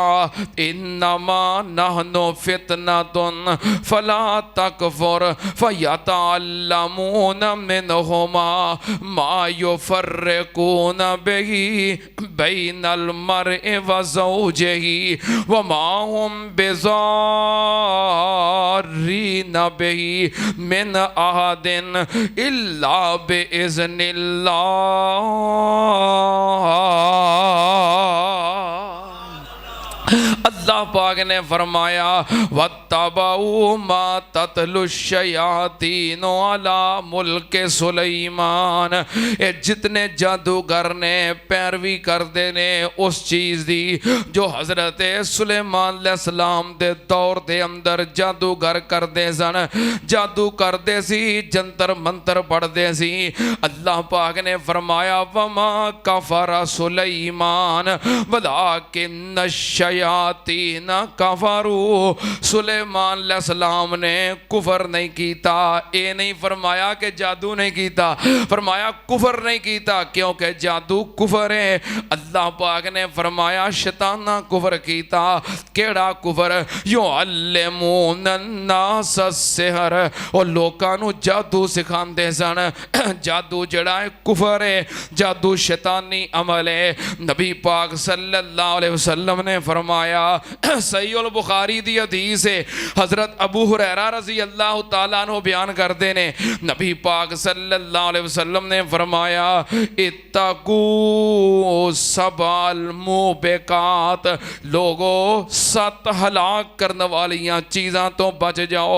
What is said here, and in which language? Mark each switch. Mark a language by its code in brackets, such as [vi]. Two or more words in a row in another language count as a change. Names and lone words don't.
[ar] إنما نحن فتنة فلا تكفر فيتعلمون منهما ما يفرقون به بين المرء وزوجه وما هم بضارين به من أحد إلا بإذن الله. [pa] اللہ پاک نے فرمایا [ar] واتبعوا ما تتلو الشياطين على ملك سليمان, [pa] یہ جتنے جادوگر نے پیروی کرتے نے اس چیز دی جو حضرت سلیمان علیہ السلام دے دور دے اندر جادوگر کرتے سن، جادو کرتے سی، جنتر منتر پڑھتے سی. اللہ پاک نے فرمایا [ar] وما كفر سليمان ولكن الشياطين الشياطين كفروا, [pa] سلیمان علیہ السلام نے کفر نہیں کیتا. یہ نہیں فرمایا کہ جادو نہیں کیتا، فرمایا کفر نہیں کیتا، کیونکہ جادو کفر ہے. اللہ پاک نے فرمایا شیطاناں کفر کیتا. کیڑا کفر? [ar] يعلمون الناس السحر, [pa] اور لوکاں نوں جادو سکھاندے سن. جادو جیڑا ہے کفر ہے، جادو شیطانی عمل ہے. نبی پاک [ar] صلى الله عليه وسلم [pa] نے فرمایا، صحیح البخاری دی حدیث ہے، حضرت ابو ہریرہ [ar] رضي الله تعالى عنه [pa] بیان کرتے نے، نبی پاک [ar] صلى الله عليه وسلم [pa] نے فرمایا, [ar] اتقوا السبع الموبقات, [pa] لوگو 7 ہلاک کرنے والیاں چیزاں تو بچ جاؤ.